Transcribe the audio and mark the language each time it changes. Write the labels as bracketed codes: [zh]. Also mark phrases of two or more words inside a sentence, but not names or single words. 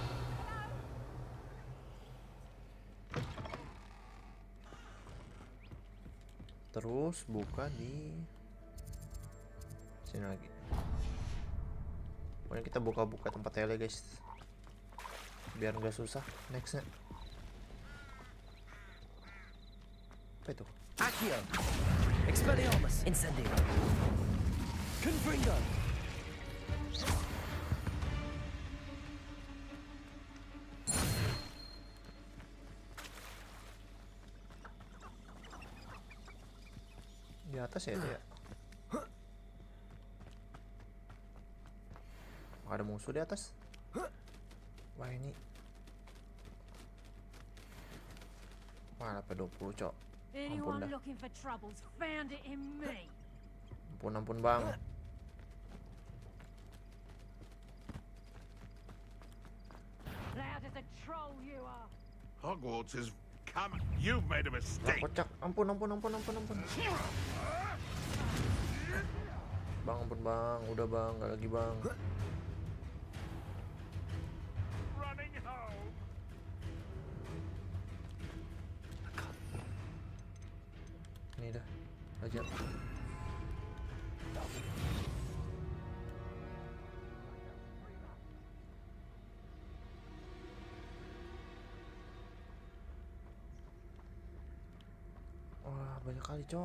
[id] Terus buka di sini lagi. Pokoknya kita buka-buka tempat tele guys, biar nggak susah nextnya. Apa itu? Accio. Expelliarmus. Incendio. Confringo. Di atas ya itu ya. Ada musuh di atas. Wah ini. Wah apa 20 cok. Ampun dah. [en] looking for troubles found it in me. [id] Ampun bang. [en] Loud as a troll you are. Hogwarts is coming. You've made a mistake. [id] Kocak. Ampun. Bang ampun bang. Udah bang. Gak lagi bang. [en] Running home. [id] Ini dah. Ajar. Wah banyak kali cok.